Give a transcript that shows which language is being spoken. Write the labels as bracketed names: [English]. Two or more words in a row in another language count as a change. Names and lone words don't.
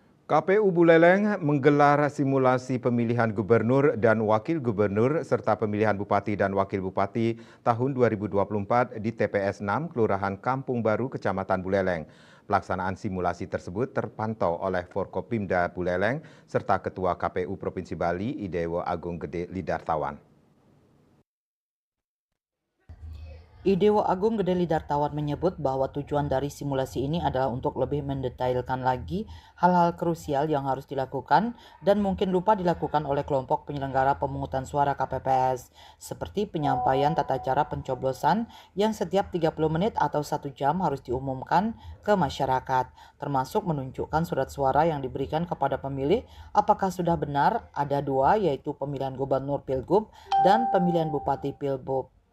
[Indonesian] KPU Buleleng menggelar simulasi pemilihan gubernur dan wakil gubernur serta pemilihan bupati dan wakil bupati tahun 2024 di TPS 6 Kelurahan Kampung Baru, Kecamatan Buleleng. Pelaksanaan simulasi tersebut terpantau oleh Forkopimda Buleleng serta Ketua KPU Provinsi Bali Idewo Agung Gede Lidartawan. Idewo Agung Gede Lidartawan menyebut bahwa tujuan dari simulasi ini adalah untuk lebih mendetailkan lagi hal-hal krusial yang harus dilakukan dan mungkin lupa dilakukan oleh kelompok penyelenggara pemungutan suara KPPS, seperti penyampaian tata cara pencoblosan yang setiap 30 menit atau 1 jam harus diumumkan ke masyarakat, termasuk menunjukkan surat suara yang diberikan kepada pemilih apakah sudah benar ada dua, yaitu pemilihan gubernur Pilgub dan pemilihan bupati Pilbub.